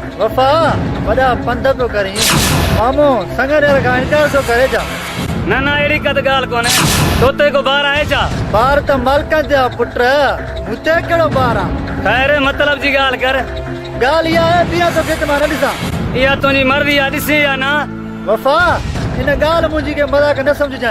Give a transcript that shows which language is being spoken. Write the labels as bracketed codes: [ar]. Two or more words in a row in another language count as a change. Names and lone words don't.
[sd] वफा वॾा पंध पियो करी मामो संगड़ खां इनकार थो करे जा ना ना अहिड़ी कद ॻाल्हि कोन्हे तोते को ॿार आहे छा ॿार त मालिकनि जा पुट मूंते कहिड़ो ॿार आहे ख़ैर मतलब जी ॻाल्हि कर ॻाल्हि इहा आहे बिया तोखे त मां न ॾिसां इहा तुंहिंजी मर्ज़ी आहे ॾिसी या न वफा इन ॻाल्हि मुंहिंजी के मज़ाक न सम्झजांइ